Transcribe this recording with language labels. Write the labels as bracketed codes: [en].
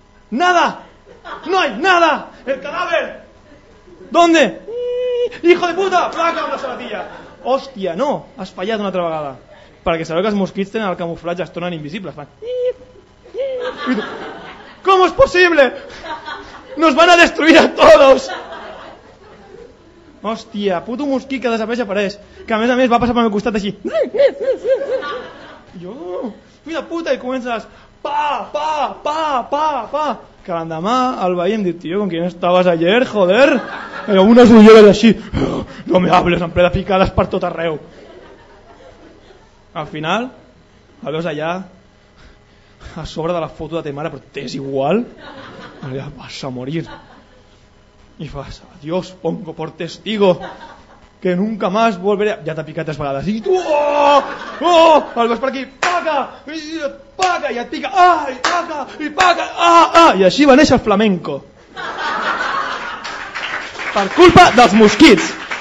[es] ¡Nada! ¡No hay nada! ¡El cadáver! ¿Dónde? ¡Hijo de puta! [ca] ¡Placa amb la sabatilla! Hòstia, no! Has fallat una altra vegada. Perquè sabeu que els mosquits tenen el camuflatge, es tornen invisibles. Fan... [es] ¿Cómo es posible? ¡Nos van a destruir a todos! [ca] Hòstia, puto mosquit que desapareix apareix. Que a més va passar pel meu costat així. Jo, fill de puta, i comences... Pa! Que l'endemà el veí em diu, [es] tío, ¿con quién estabas ayer, joder? [ca] Unes ulleres així, [es] no me hables, [ca] en ple de picades per tot arreu. Al final, el veus allà, a sobre de la foto de ta mare, però t'és igual, allà vas a morir. I fas, [es] adiós, pongo por testigo, que nunca más volveré... [ca] Ja t'ha picat 3 vegades. I tu, el veus per aquí, paca, i et pica, i paca, i així va néixer el flamenco. Per culpa dels mosquits.